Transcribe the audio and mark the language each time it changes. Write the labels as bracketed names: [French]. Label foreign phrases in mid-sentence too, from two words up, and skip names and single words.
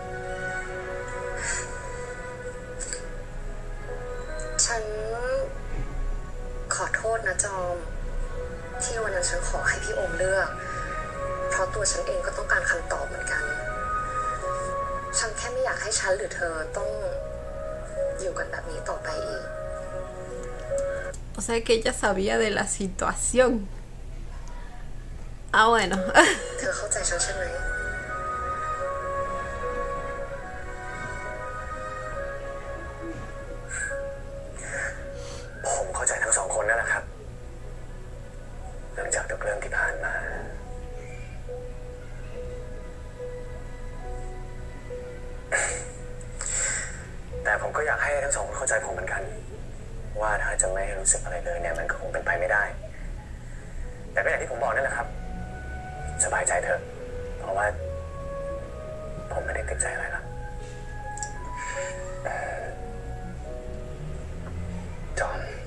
[Thai] ฉันขอโทษนะจอมที่วันนั้นฉันขอให้พี่โอมเลือกเพราะตัวฉันเองก็ต้องการคำตอบเหมือนกันฉันแค่ไม่อยากให้ฉันหรือเธอต้องอยู่กันแบบนี้ต่อไปอีก [Spanish] O sea que ella sabía de la situación. Ah, bueno. [Thai] เธอเข้าใจฉันใช่ไหม ผมเข้าใจทั้งสองคนนั่นแหละครับหลังจากทุกเรื่องที่ผ่านมา แต่ผมก็อยากให้ทั้งสองคนเข้าใจผมเหมือนกันว่าถ้าจะไม่รู้สึกอะไรเลยเนี่ยมันก็คงเป็นไปไม่ได้แต่ก็อย่างที่ผมบอกนั่นแหละครับสบายใจเถอะเพราะว่าผมไม่ได้ติดใจอะไรละจอม